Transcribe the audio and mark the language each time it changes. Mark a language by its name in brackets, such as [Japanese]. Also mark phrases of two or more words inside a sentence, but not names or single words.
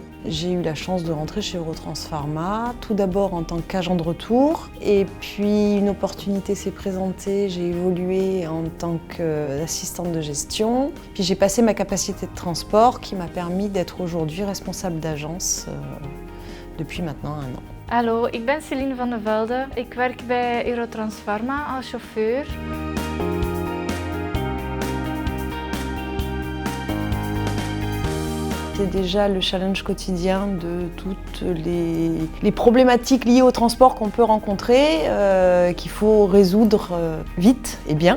[French] J'ai eu la chance de rentrer chez Eurotrans Pharma, tout d'abord en tant qu'agent de retour, et puis une opportunité s'est présentée, j'ai évolué en tant qu'assistante de gestion, puis j'ai passé ma capacité de transport qui m'a permis d'être aujourd'hui responsable d'agence depuis maintenant 1 an. [Dutch] Hallo, ik ben Céline van de Velde. Ik werk bij Eurotrans Pharma als chauffeur. [French] C'est déjà le challenge quotidien de toutes les problématiques liées au transport qu'on peut rencontrer, qu'il faut résoudre vite et bien.